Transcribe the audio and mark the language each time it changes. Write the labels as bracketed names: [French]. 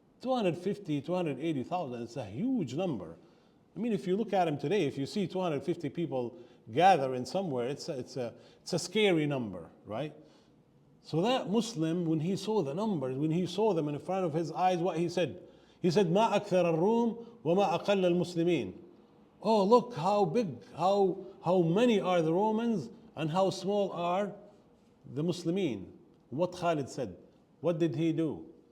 [English] 250, 280,000, it's a huge number. I mean, if you look at them today, if you see 250 people gathering somewhere, it's a scary number, right? So that Muslim, when he saw the numbers, when he saw them in front of his eyes, what he said? He said, [Arabic] ما أكثر الروم وما أقل المسلمين. [English] Oh, look how big, how many are the Romans and how small are the Muslimin. What Khalid said. What did he do?